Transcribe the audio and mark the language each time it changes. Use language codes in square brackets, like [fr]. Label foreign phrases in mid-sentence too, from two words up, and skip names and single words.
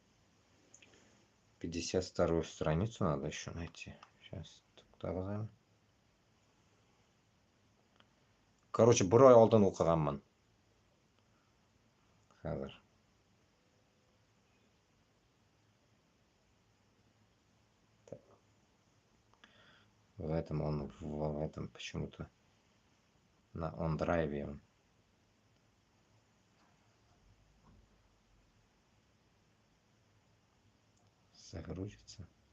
[ru] 52 страницу надо еще найти. Сейчас. [kk] Короче, бір ай алдын оқығанмын. Қазір. [ru] В этом почему-то на OnDrive он. Загрузится.